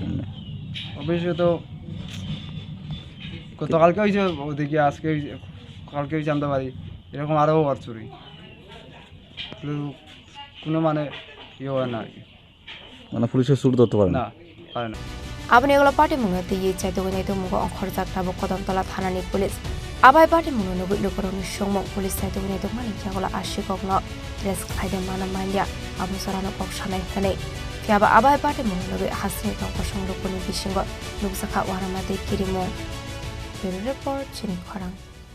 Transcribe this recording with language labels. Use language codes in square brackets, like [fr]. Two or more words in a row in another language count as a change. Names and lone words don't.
[bn] অবশ্যই তো গতকালকে হয়েছে দেখি আজকে কালকে হয়েছে আমাদের বাড়ি এরকম আরও আর চুরি কোনো মানে ইয়ে হয় না আর কি মানে পুলিশের চুর ধরতে পারে না পারে না [trp] abani eglo Patimung no tiyi jaitokuni tukmungo ongkhorjak tabok Kodamtola thanani police abai Patimung no lukorokni songmong police jaitokuni tukmani jagala Sikokno arrest khaide mana manya abusorano koksanai hane fiaba abai Patimung no hasni tongko songlukoni bisingo luksakha waramati kirimong report Chini Khorang